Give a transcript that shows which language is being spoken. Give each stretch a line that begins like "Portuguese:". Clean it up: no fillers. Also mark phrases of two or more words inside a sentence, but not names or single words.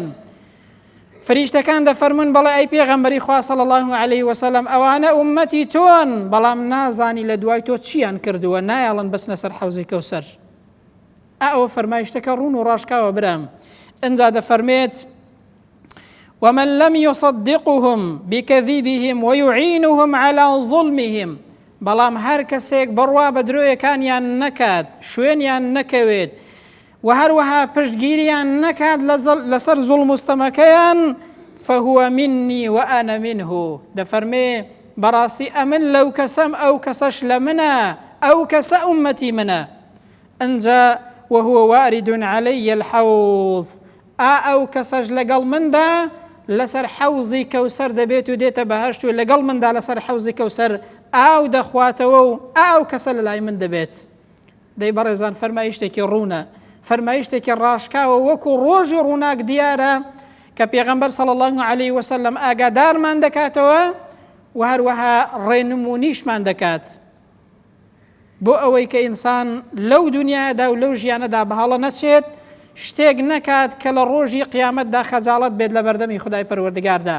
Central Kurdish: فریشتەکان دەفەرمون بەڵێ ئەی پێغەمبەری خوا
Arabic: صلی الله عليه وسلم
Central Kurdish: ئەوانە ئومەتی تۆن، بەڵام نازانی لە دوای تۆ چیان کردووە، نایەڵن بەسنە سەر حەوزی کەوسەر. ئەوە فەرمایشتەکە ڕوون و ڕاشکاوە برام. ئەنجا دەفەرمێت
Arabic: ومن لم يصدقهم بكذبهم ويعينهم على ظلمهم،
Central Kurdish: بەڵام هەر کەسێک بڕوا بە درۆیەکانیان نەکات، شوێنیان نەکەوێت و هەروەها پشتگیریان نەکات لەسەر زوڵم و ستەمەکەیان،
Arabic: فهو مني وأنا منه،
Central Kurdish: دەفەرمێ بەڕاستی ئەمن لەو کەسەم، ئەو کەسەش لە منە، ئەو کەسە ئومەتی منە. ئەنجا
Arabic: وهو وارد علي الحوض،
Central Kurdish: ئەو کەسەش لەگەڵ مندا لەسەر حەوزی کەوسەر دەبێت و دێتە بەهەشت و لەگەڵ مندا لەسەر حەوزی کەوسەر ئاو دەخواتەوە و ئەو کەسە لە لای من دەبێت. دەی بەڕێزان فەرمایشتێکی ڕوونە، فەرمایشتێکی ڕاشکاوە وەکو ڕۆژی ڕووناک دیارە کە پێغەمبەر
Arabic: صلی الله عليه وسلم
Central Kurdish: ئاگادارمان دەکاتەوە و هەروەها ڕێنمونیشمان دەکات بۆ ئەوەی کە ئینسان لەو دنیادا و لەو ژیانەدا بەهەڵە نەچێت، شتێک نەکات کە لە ڕۆژی قیامەتدا خەجاڵەت بێت لە بەردەمی خودای پەروەردگاردا.